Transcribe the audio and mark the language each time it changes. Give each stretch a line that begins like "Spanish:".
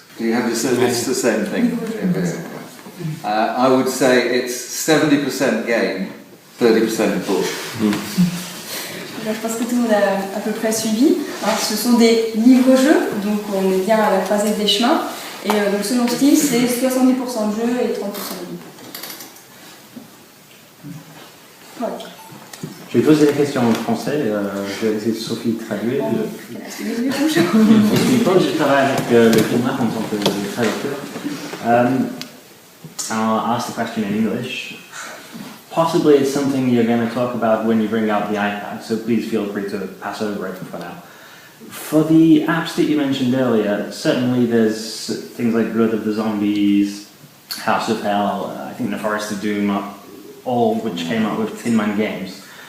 English: Do you have it's the same thing? I would say it's 70% game, 30% book.
French: Je pense que tout le monde a à peu près suivi. Alors, ce sont des livres-jeux, donc on est bien à la croisée des chemins. Et donc selon style, c'est 70% de jeu et 30% de livre. Voilà. Je vais poser la question en français, je vais laisser Sophie traduire. Je travaille avec le Gallimard en tant que traducteur.
English: I'll ask the question in English. Possibly it's something you're going to talk about when you bring out the iPad, so please feel free to pass over it for now. For the apps that you mentioned earlier, certainly there's things like Blood of the Zombies, House of Hell, I think The Forest of Doom, all which came up with Tin Man Games.